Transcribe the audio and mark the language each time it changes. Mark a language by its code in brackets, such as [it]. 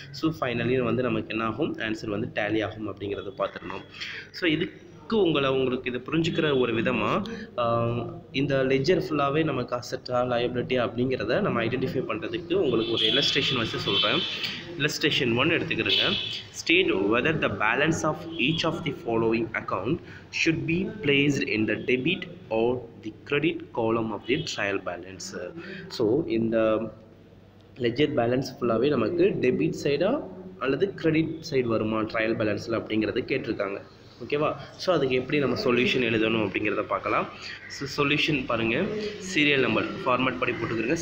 [ta] So finally வந்து நமக்கு என்ன ஆகும், ஆன்சர் வந்து டேலி ஆகும் அப்படிங்கிறத பார்த்துடணும். ஸோ உங்களுக்கு இது புரிஞ்சுக்கிற ஒரு விதமாக இந்த லெஜர் ஃபுல்லாகவே நமக்கு அசட்டா, லயபிலிட்டி அப்படிங்கிறத நம்ம ஐடென்டிஃபை பண்ணுறதுக்கு உங்களுக்கு ஒரு இல்லஸ்ட்ரேஷன் வச்சு சொல்கிறேன். Illustration 1 எடுத்துக்கிறங்க. [en] State whether the balance of each of the following account should be placed in the debit or the credit column of the trial balance. [ta] So இந்த லெஜர் பேலன்ஸ் ஃபுல்லாகவே நமக்கு டெபிட் சைடா அல்லது கிரெடிட் சைடு வருமா trial பேலன்ஸில் அப்படிங்கிறது கேட்டிருக்காங்க. ஓகேவா? So அதுக்கு எப்படி நம்ம சொல்யூஷன் எழுதணும் அப்படிங்கிறத பார்க்கலாம். ஸோ சொல்யூஷன் பாருங்கள், சீரியல் நம்பர் ஃபார்மேட் படி போட்டுக்கிறங்க.